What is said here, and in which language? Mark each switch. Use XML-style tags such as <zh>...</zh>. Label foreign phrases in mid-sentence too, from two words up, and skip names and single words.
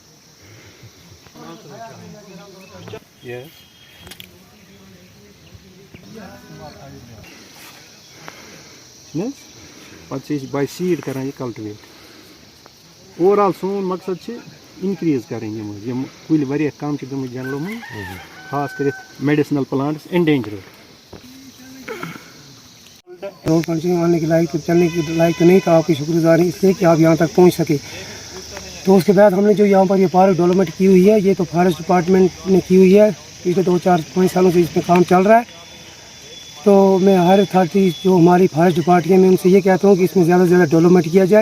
<ks>چھِنہٕ حظ پتہٕ چھِ أسۍ باے سیٖڈ کران یہِ کلٹِویٹ اوور آل سون مقصد چھِ اِنکریٖز کَرٕنۍ یِم کُلۍ واریاہ کم چھِ گٔمٕتۍ جنگلو منٛز خاص کٔرِتھ</ks> <en>medicinal plants endangered</en> <ur>روڈ فنکشن آنے کے لائق چلنے کے لائق تو نہیں تھا. آپ کی شکر گزار ہیں اس لیے کہ آپ یہاں تک پہنچ سکے. تو اس کے بعد ہم نے جو یہاں پر یہ</ur> <en>park development</en> <ur>کی ہوئی ہے یہ تو</ur> <en>forest department</en> <ur>نے کی ہوئی ہے. پچھلے 2-4-5 سالوں سے اس میں کام چل رہا ہے. تو میں ہر اتھارٹی جو ہماری</ur> <en>forest department</en> <ur>میں ان سے یہ کہتا ہوں کہ اس میں زیادہ سے زیادہ ڈیولپمنٹ کیا جائے.</ur>